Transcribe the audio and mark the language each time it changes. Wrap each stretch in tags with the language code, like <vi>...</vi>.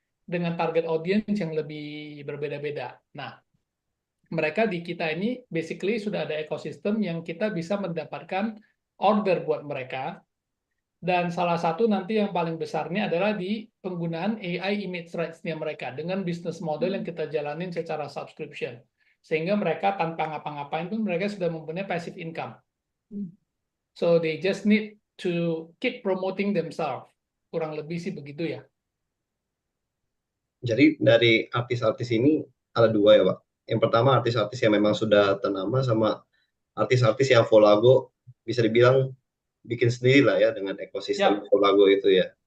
<id>Dengan target audience yang lebih berbeda-beda. Nah, mereka di kita ini basically sudah ada ekosistem yang kita bisa mendapatkan order buat mereka. Dan salah satu nanti yang paling besarnya adalah di penggunaan AI image rights-nya mereka dengan bisnis model yang kita jalanin secara subscription. Sehingga mereka tanpa ngapa-ngapain pun mereka sudah mempunyai passive income.</id> <en>So they just need to keep promoting themselves.</en> <id>Kurang lebih sih begitu ya. Jadi dari artis-artis ini ada dua ya Pak. Yang pertama artis-artis yang memang sudah ternama sama artis-artis yang Volago bisa dibilang bikin sendiri lah ya dengan ekosistem Volago itu ya.</id>